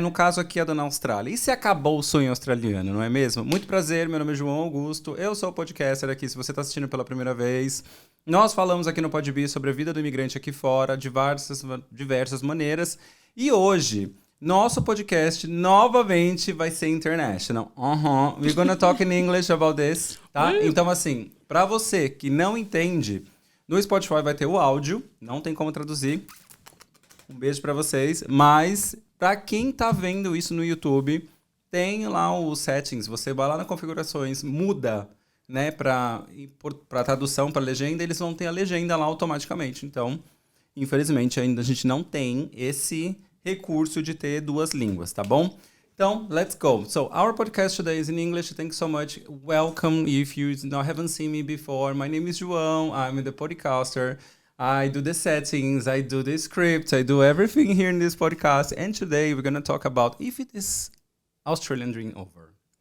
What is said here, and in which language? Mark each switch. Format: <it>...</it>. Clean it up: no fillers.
<pt>No caso aqui é da Austrália. E se acabou o sonho australiano, não é mesmo? Muito prazer, meu nome é João Augusto, eu sou o podcaster aqui, se você está assistindo pela primeira vez. Nós falamos aqui no Podbi sobre a vida do imigrante aqui fora, de diversas maneiras. E hoje, nosso podcast novamente vai ser international.</pt> <en>We're gonna talk in English about this, tá?</en> <pt>Então, assim, pra você que não entende, no Spotify vai ter o áudio, não tem como traduzir. Um beijo pra vocês. Mas, pra quem tá vendo isso no YouTube, tem lá os settings. Você vai lá na configurações, muda, né, pra tradução, pra legenda, eles vão ter a legenda lá automaticamente. Então, infelizmente, ainda a gente não tem esse recurso de ter duas línguas, tá bom?</pt> <en>Então, let's go. So, our podcast today is in English. Thank you so much. Welcome. If you haven't seen me before, my name is João. I'm the podcaster. I do the settings, I do the script, I do everything here in this podcast. And today we're going to talk about if it is Australian dream over.</en>